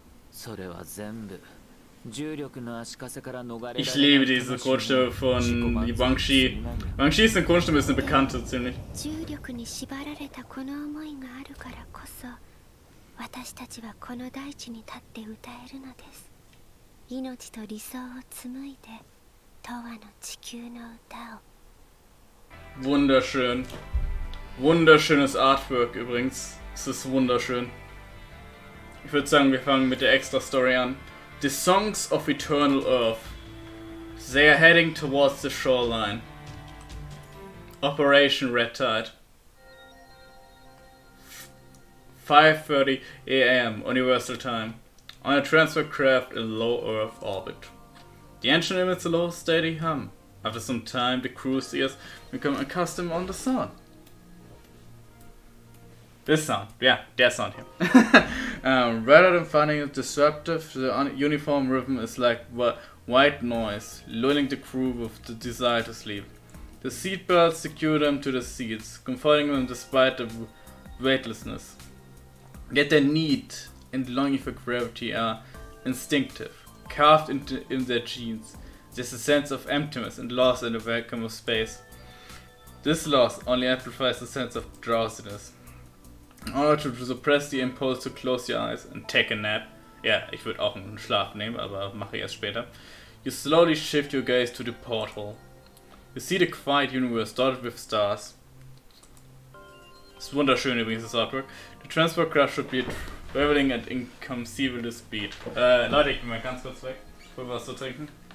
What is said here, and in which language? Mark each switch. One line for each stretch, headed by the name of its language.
Japanese: それは全部重力の足かせから逃れられない。
German: Ich liebe diese Grundstimme von Wangshi. Wangshi ist eine Grundstimme, ist eine bekannte, ziemlich.
Japanese: 重力に縛られたこの思いがあるからこそ、私たちはこの大地に立って歌えるのです。命と理想を紡いで、永遠の地球の歌を。
German: Wunderschön. Wunderschönes Artwork übrigens. Es ist wunderschön. Ich würde sagen, wir fangen mit der Extra-Story an.
English: The Songs of Eternal Earth. They are heading towards the shoreline. Operation Red Tide. 5:30 a.m. Universal Time. On a transfer craft in low Earth orbit. The engine emits a low steady hum. After some time, the crew's ears become accustomed on the sound. This sound, yeah, that sound here. Rather than finding it disruptive, the uniform rhythm is like white noise, lulling the crew with the desire to sleep. The seatbelts secure them to the seats, comforting them despite the weightlessness. Yet their need and longing for gravity are instinctive, carved in their genes. There's a sense of emptiness and loss in the vacuum of space. This loss only amplifies the sense of drowsiness. In order to suppress the impulse to close your eyes and take a nap,
German: ja, ich würde auch einen Schlaf nehmen, aber mache ich erst später,
English: you slowly shift your gaze to the porthole. You see the quiet universe dotted with stars.
German: Ist wunderschön übrigens, das Artwork.
English: The transport craft should be traveling at inconceivable speed.
German: Leute, ich bin mal ganz kurz weg. Ich will was zu trinken.